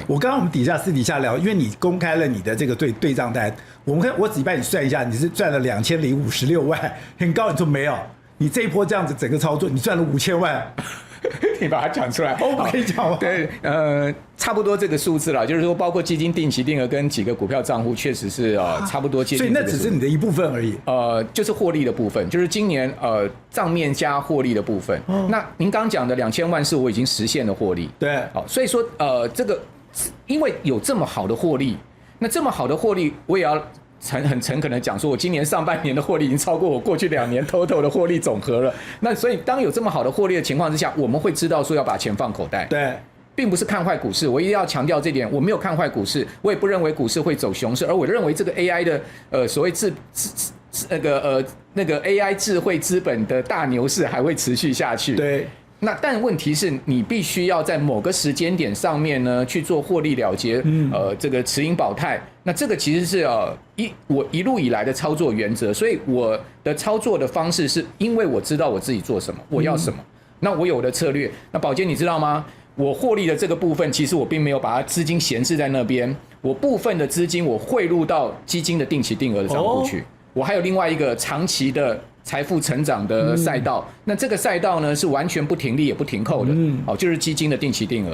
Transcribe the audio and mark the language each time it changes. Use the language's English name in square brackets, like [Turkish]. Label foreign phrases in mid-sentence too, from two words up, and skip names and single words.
[Chinese] 我剛剛我們私底下聊，因為你公開了你的這個對賬單，我只幫你算一下，你是賺了2056萬，很高。你說沒有，你這一波這樣子整個操作，你賺了5000萬。你把它講出來，我可以講嗎？對，差不多這個數字啦，就是說，包括基金定期定額跟幾個股票賬戶，確實是差不多接近。所以那只是你的一部分而已。就是獲利的部分，就是今年賬面加獲利的部分。那您剛講的2000萬是我已經實現的獲利。對，好，所以說這個因為有這麼好的獲利，那這麼好的獲利，我也要很誠懇的講說，我今年上半年的獲利已經超過我過去2年 total 的獲利總和了。那所以當有這麼好的獲利的情況之下，我們會知道說要把錢放口袋。對，並不是看壞股市，我一定要強調這點，我沒有看壞股市，我也不認為股市會走熊市，而我認為這個 AI 的所謂那個 AI 智慧資本的大牛市還會持續下去。對。那但問題是你必須要在某個時間點上面呢去做獲利了結，這個持盈保泰。那這個其實是我一路以來的操作原則，所以我的操作的方式是因為我知道我自己做什麼，我要什麼，那我有的策略。那寶傑你知道嗎？我獲利的這個部分，其實我並沒有把它資金閒置在那邊，我部分的資金我匯入到基金的定期定額的賬戶去，我還有另外一個長期的財富成長的賽道，那這個賽道呢是完全不停利也不停扣的，就是基金的定期定額。